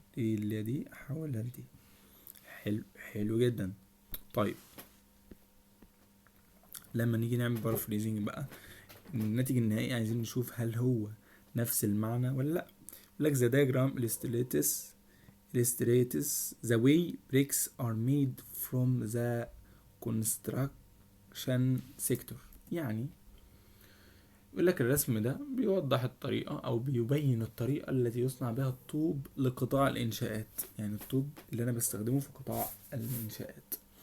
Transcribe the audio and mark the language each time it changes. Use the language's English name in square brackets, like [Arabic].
[Arabic] دي اللي دي احولها لدي. حلو، حلو جدا. طيب لما نيجي نعمل بارافريزنج بقى، الناتج النهائي عايزين نشوف هل هو نفس المعنى ولا لا. [English] لك the diagram illustrates the way bricks are made from the construction sector. يعني [Arabic] يقول لك الرسم ده بيوضح الطريقة أو بيبين الطريقة التي يصنع بها الطوب لقطاع الإنشاءات، يعني الطوب اللي أنا بستخدمه في قطاع الإنشاءات.